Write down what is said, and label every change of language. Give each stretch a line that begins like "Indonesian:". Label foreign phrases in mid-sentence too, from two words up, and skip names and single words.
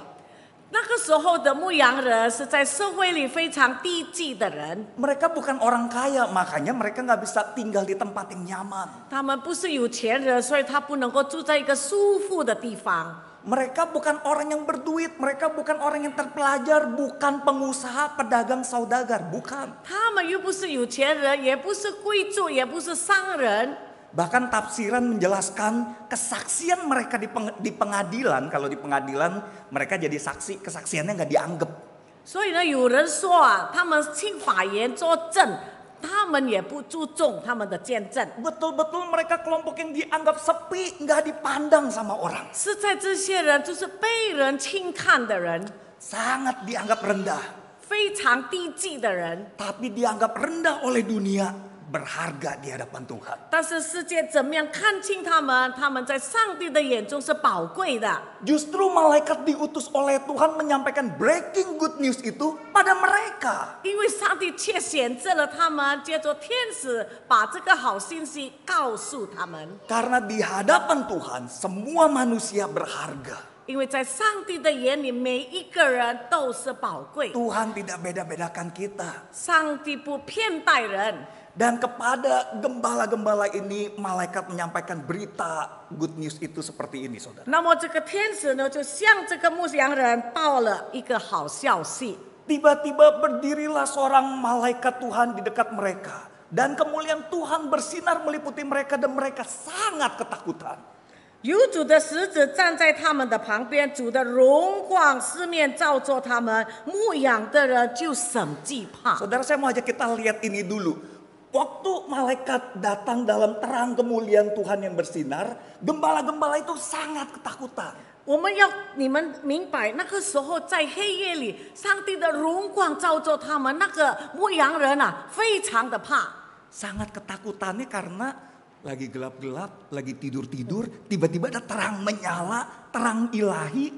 Chinese: 那个时候的牧羊人是在社会里非常低级的人，
Indonesian: Mereka bukan orang kaya, makanya mereka nggak bisa tinggal di tempat yang nyaman.
Chinese: 他们不是有钱人，所以他不能够住在一个舒服的地方。
Indonesian: Mereka bukan orang yang berduit, mereka bukan orang yang terpelajar, bukan pengusaha, pedagang, saudagar, bukan.
Chinese: 他们又不是有钱人，也不是贵族，也不是商人。
Indonesian: Bahkan tafsiran menjelaskan kesaksian mereka di pengadilan, kalau di pengadilan mereka jadi saksi, kesaksiannya nggak dianggap.
Chinese: 所以呢，有人说啊，他们请法院作证， 他们也不注重他们的见证。
Indonesian: Betul-betul mereka kelompok yang dianggap sepi, nggak dipandang sama orang.
Chinese: 实在这些人就是被人轻看的人，
Indonesian: Sangat dianggap rendah.
Chinese: 非常低级的人。
Indonesian: Tapi dianggap rendah oleh dunia, berharga di hadapan Tuhan.
Chinese: 但是世界怎么样看清他们？他们在上帝的眼中是宝贵的。
Indonesian: Justru malaikat diutus oleh Tuhan menyampaikan
English: breaking good news
Indonesian: itu pada mereka.
Chinese: 因为上帝却选择了他们，借着天使把这个好信息告诉他们。
Indonesian: Karena di hadapan Tuhan semua manusia berharga.
Chinese: 因为在上帝的眼里，每一个人都是宝贵。
Indonesian: Tuhan tidak beda-bedakan kita.
Chinese: 上帝不偏待人。
Indonesian: Dan kepada gembala-gembala ini malaikat menyampaikan berita
English: good news
Indonesian: itu seperti ini, saudara.
Chinese: 那么这个天使呢，就向这个牧羊人报了一个好消息。
Indonesian: Tiba-tiba berdirilah seorang malaikat Tuhan di dekat mereka. Dan kemuliaan Tuhan bersinar meliputi mereka dan mereka sangat ketakutan.
Chinese: 有主的使者站在他们的旁边，主的荣光四面照着他们，牧养的人就甚惧怕。
Indonesian: Saudara, saya mau ajak kita lihat ini dulu. Waktu malaikat datang dalam terang kemuliaan Tuhan yang bersinar, gembala-gembala itu sangat ketakutan.
Chinese: 我们要你们明白，那个时候在黑夜里，上帝的荣光照着他们，那个牧羊人啊，非常的怕。
Indonesian: Sangat ketakutannya karena lagi gelap-gelap, lagi tidur-tidur, tiba-tiba ada terang menyala, terang ilahi.